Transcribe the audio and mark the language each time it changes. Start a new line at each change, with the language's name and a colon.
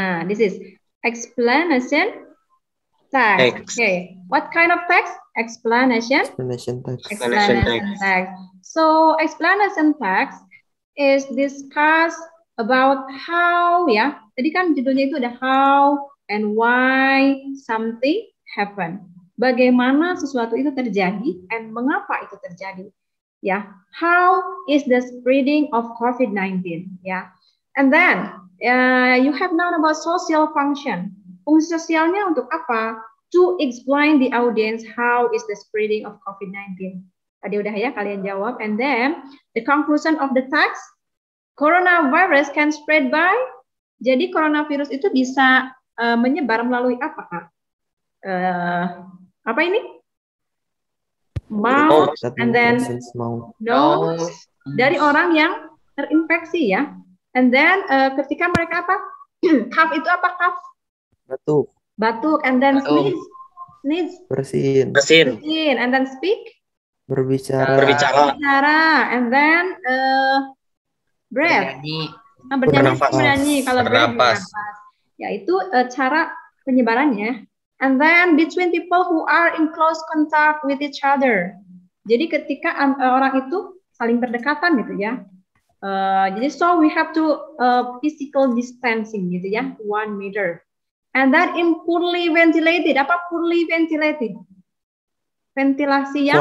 English: This is explanation text. Okay. What kind of text? Explanation. Explanation text. Explanation text. So explanation text is discussed about how, ya.
Indonesian: Tadi kan judulnya itu ada
English: how and why something happen.
Indonesian: Bagaimana sesuatu itu terjadi and mengapa itu terjadi.
English: Ya, how is the spreading of COVID-19? Ya, and then you have known about social function.
Indonesian: Fungsi sosialnya untuk apa?
English: To explain the audience how is the spreading of COVID-19.
Indonesian: Tadi udah ya kalian jawab.
English: And then the conclusion of the text, coronavirus can spread by.
Indonesian: Jadi coronavirus itu bisa menyebar melalui apa, Kak? Apa ini?
English: Mouth, and then nose,
Indonesian: dari orang yang terinfeksi ya.
English: And then
Indonesian: ketika mereka apa? Cough itu apa cough?
English: Batuk, and then sneeze. Bersin, and then speak. Berbicara, and then breath.
Indonesian: Bernyanyi. Kalau bernafas. Ya itu cara penyebarannya.
English: And then between people who are in close contact with each other.
Indonesian: Jadi ketika orang itu saling berdekatan gitu ya.
English: Jadi so we have to physical distancing gitu ya, 1 meter. And then in poorly ventilated, apa poorly ventilated? Ventilasi yang